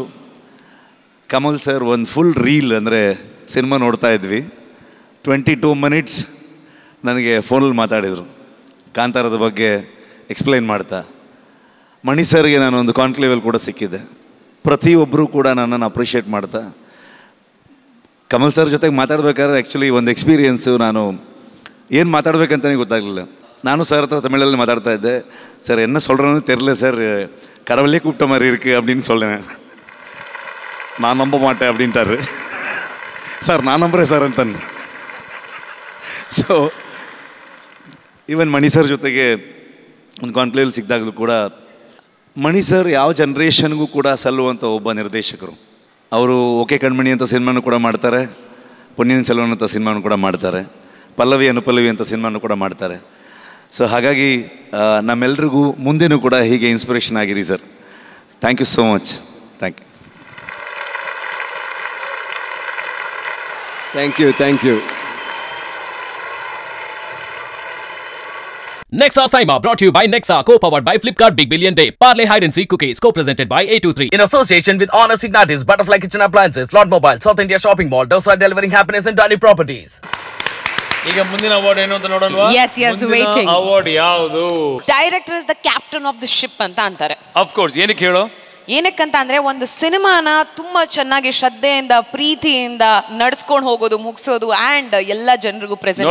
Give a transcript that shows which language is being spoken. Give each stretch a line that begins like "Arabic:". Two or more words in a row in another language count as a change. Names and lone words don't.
Kannada: ಕಮಲ್ ಸರ್ ಒಂದು
English: full reel,
Kannada: ಅಂದರೆ ಸಿನಿಮಾ ನೋಡ್ತಾ ಇದ್ವಿ, 22 ಮಿನಿಟ್ಸ್ ನನಗೆ ಫೋನಲ್ಲಿ ಮಾತಾಡಿದರು ಕಾಂತಾರದ ಬಗ್ಗೆ ಎಕ್ಸ್ಪ್ಲೈನ್ ಮಾಡ್ತಾ. ಮಣಿ ಸರ್ಗೆ ನಾನು ಒಂದು ಕಾನ್ಕ್ಲೇವಲ್ಲಿ ಕೂಡ ಸಿಕ್ಕಿದ್ದೆ. ಪ್ರತಿಯೊಬ್ಬರೂ ಕೂಡ ನನ್ನನ್ನು ಅಪ್ರಿಷಿಯೇಟ್ ಮಾಡ್ತಾ. ಕಮಲ್ ಸರ್ ಜೊತೆಗೆ ಮಾತಾಡಬೇಕಾದ್ರೆ ಆ್ಯಕ್ಚುಲಿ ಒಂದು ಎಕ್ಸ್ಪೀರಿಯೆನ್ಸು, ನಾನು ಏನು ಮಾತಾಡಬೇಕಂತಲೇ ಗೊತ್ತಾಗಲಿಲ್ಲ. ನಾನು ಸರ್ ಹತ್ರ ತಮಿಳಲ್ಲಿ ಮಾತಾಡ್ತಾ ಇದ್ದೆ.
Tamil: ಸರ್ என்ன சொல்கிறேன்னு தெரியல சார், கடவுளே கூப்பிட்ட மாதிரி இருக்குது அப்படின்னு சொல்லேன். நான் நம்ப மாட்டேன் அப்படின்ட்டாரு. சார் நான் நம்புகிறேன் சார் ಅಂತಾನೆ.
English: so even
Kannada: ಮಣಿ ಸರ್ ಜೊತೆಗೆ ಒಂದು ಕಾನ್ಕ್ಲೇವ್ ಸಿಕ್ಕಿದಾಗಲೂ ಕೂಡ ಮಣಿ ಸರ್ ಯಾವ ಜನ್ರೇಷನ್ಗೂ ಕೂಡ ಸಲ್ಲುವಂಥ ಒಬ್ಬ ನಿರ್ದೇಶಕರು. ಅವರು ಓಕೆ ಕಣ್ಮಣಿ ಅಂತ ಸಿನಿಮಾನು ಕೂಡ ಮಾಡ್ತಾರೆ, ಪೊನ್ನಿಯಿನ್ ಸೆಲ್ವನ್ ಅಂತ ಸಿನಿಮಾನು ಕೂಡ ಮಾಡ್ತಾರೆ, ಪಲ್ಲವಿ ಅನುಪಲ್ಲವಿ ಅಂತ ಸಿನಿಮಾನು ಕೂಡ ಮಾಡ್ತಾರೆ. ಸೊ ಹಾಗಾಗಿ ನಮ್ಮೆಲ್ರಿಗೂ ಮುಂದೆನೂ ಕೂಡ ಹೀಗೆ ಇನ್ಸ್ಪಿರೇಷನ್ ಆಗಿರಿ ಸರ್.
English: thank you so much. thank you. thank you, thank you. Nexa Saima brought to you by Nexa, co-powered by Flipkart Big Billion Day. Parle Hide and Seek Cookies, co-presented by 823. In association with Honor Signatis, Butterfly Kitchen Appliances, Lord Mobile, South India Shopping Mall, Dosa Delivering Happiness and Dani Properties.
Kannada: ಈಗ ಮುಂದಿನ ಅವಾರ್ಡ್ ಏನು ಅಂತ ನೋಡೋಣ.
English: waiting.
Kannada: ಅವಾರ್ಡ್ ಯಾವುದು?
English: director is the captain of the ship
Kannada: ಅಂತ ಅಂತಾರೆ.
English: of course.
Kannada: ಏನಕ್ಕೆ ಹೇಳೋ? ಏನಕ್ಕಂತ ಅಂದ್ರೆ ಒಂದು ಸಿನಿಮಾನ ತುಂಬಾ ಚೆನ್ನಾಗಿ ಶ್ರದ್ಧೆಯಿಂದ, ಪ್ರೀತಿಯಿಂದ ನಡ್ಸ್ಕೊಂಡು ಹೋಗೋದು, ಮುಗಿಸೋದು, ಅಂಡ್ ಎಲ್ಲ ಜನರಿಗೂ ಪ್ರೆಸೆಂಟ್